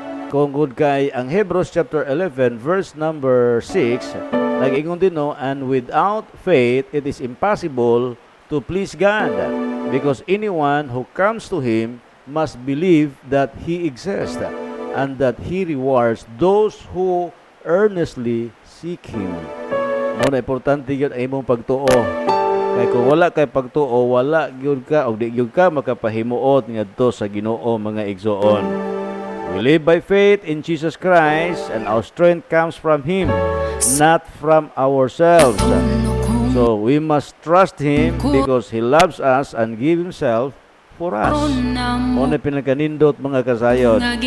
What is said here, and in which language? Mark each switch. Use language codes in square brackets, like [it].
[en] Kung good kay ang Hebrews chapter 11 verse number 6, nag-ingon din no, and without faith it is impossible to please God because anyone who comes to Him must believe that He exists and that He rewards those who earnestly seek Him. [ceb] Muna, importante yun ang imong pagtuo. Kaya kung wala kay pagtuo, wala yun ka o di yun ka makapahimuot nga to sa Ginoo mga igsoon. [en] We live by faith in Jesus Christ and our strength comes from Him, not from ourselves. So we must trust Him because He loves us and give Himself for us. [ceb] Muna, pinakanindot mga kasayon.